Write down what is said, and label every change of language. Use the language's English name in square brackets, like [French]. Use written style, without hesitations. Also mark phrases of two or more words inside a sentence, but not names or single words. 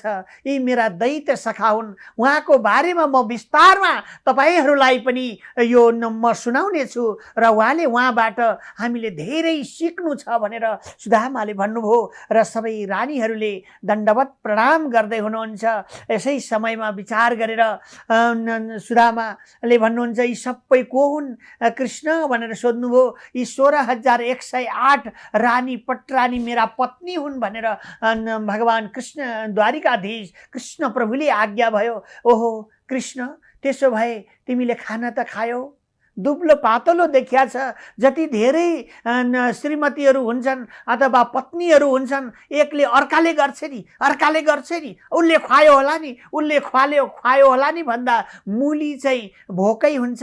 [Nepali] यी मेरा दैत्य सखा हुन्, उहाँको बारेमा म विस्तारमा तपाईँहरूलाई पनि यो म सुनाउने छु र उहाँबाट हामीले धेरै सिक्नु छ भनेर सुदामाले भन्नुभयो र सबै रानीहरूले दण्डवत प्रणाम गर्दै हुनुहुन्छ। यसै समयमा विचार गरेर सुदामाले भन्नुहुन्छ, यी सबै को हुन् कृष्ण भनेर सोध्नुभयो। यी 16,108 रानी पटरानी मेरा पत्नी हुन् भनेर भगवान कृष्ण द्वारिकाधीश कृष्ण प्रभुले आज्ञा भयो। ओहो कृष्ण, त्यसो भए तिमीले खाना त खायौ, दुब्लो पातलो देखिया छ। जति धेरै श्रीमतीहरू हुन्छन् अथवा पत्नीहरू हुन्छन्, एकले अर्काले गर्छ नि, अर्काले गर्छ नि, उसले खुवायो होला नि, उसले खुवायो होला नि भन्दा मुली चाहिँ भोकै हुन्छ।